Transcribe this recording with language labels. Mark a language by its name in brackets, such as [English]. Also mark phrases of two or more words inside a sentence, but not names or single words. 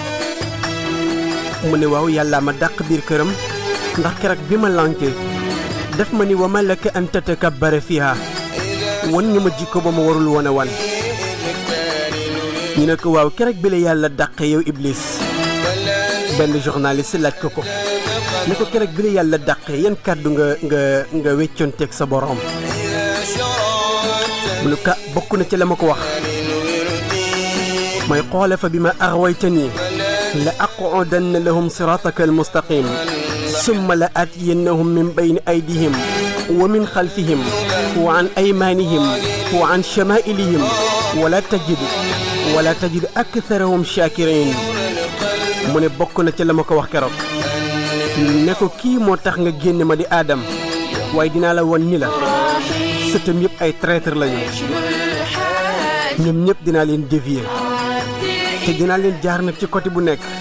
[Wolof] mu ne waaw yàlla ma dàq biir këram ndax keroog bi ma lànkee def ma ni [Arabic] وما لك أن تتكبر فيها [Wolof] wan nga ma jikko ba ma warul woon a wan ñu ne ko waaw keroog bi la yàlla dàqee yow iblis benn journaliste laaj ko ko ne ko keroog bi la yàlla dàqee yan kàddu nga weccoonteeg sa borom mu ne ka bokk na ci la ma ko wax mooy xoole [Arabic] فبما أغويتني لأقعدن لهم صراطك المستقيم ثم لآتينهم من بين أيديهم ومن خلفهم وعن أيمانهم وعن شمائلهم ولا تجد أكثرهم شاكرين [Wolof] mu ne bokk na ci la ma ko wax keroog ne ko kii moo tax nga génne ma di aadam waaye dinaa la won ni la sëtam yëpp ay traître lañu ñoom ñëpp dinaa leen dévier te dinaa leen jaar nag ci côté bu nekk